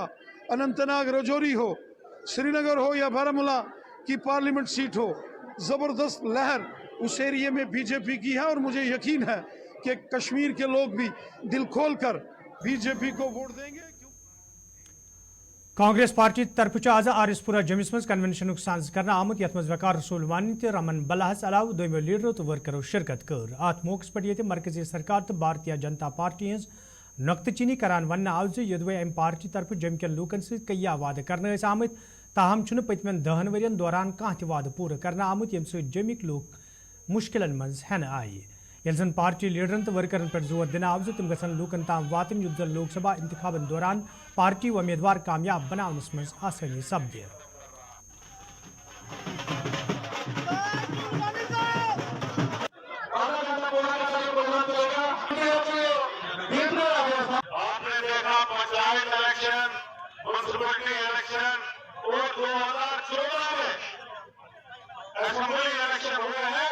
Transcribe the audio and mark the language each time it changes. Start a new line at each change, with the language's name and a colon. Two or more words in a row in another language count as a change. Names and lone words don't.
Hindi: अनंतनाग, रजौरी हो, श्रीनगर हो या बारामूला की
English: parliament seat
Hindi: हो, ज़बरदस्त लहर उस एरिया में बीजेपी की है और मुझे यकीन है कि कश्मीर के लोग भी दिल खोल कर बीजेपी को वोट देंगे।
Kashmiri: कांग्रेस पार्टी तरफ आज आरिसपुरा जमिस मज कन्वेंशन साज कर आमुत यथ मज वकार रसूल वानी तो रमन बलहस अलाव दोमो लीडरों तो वर्करों शिरकत कर। अत मौके पे ये मरकजी सरकार तो भारतीय जनता पार्टी हज नक्तचीनी करान वन आव योदवे अम पार्टी तरफ जम के लूकन से कई वादे कर आमत ताहम पतमन 10 वरियन दौरान कह वाद पूरा करना आमुत यम जमिक लोक मुश्किलन मज हेन आय ये जन पार्टी लीडरन तो वर्करन पर जोर दिन आव तम गसन लूकन ताम वातन युद्ध लोकसभा इंतखाबन दौरान पार्टी उम्मीदवार कामयाब बनावनस मज आसानी सपदे।
Hindi: आपने देखा पंचायत इलेक्शन,
English: municipality election
Hindi: और 2014 में
English: assembly election
Hindi: हुए हैं।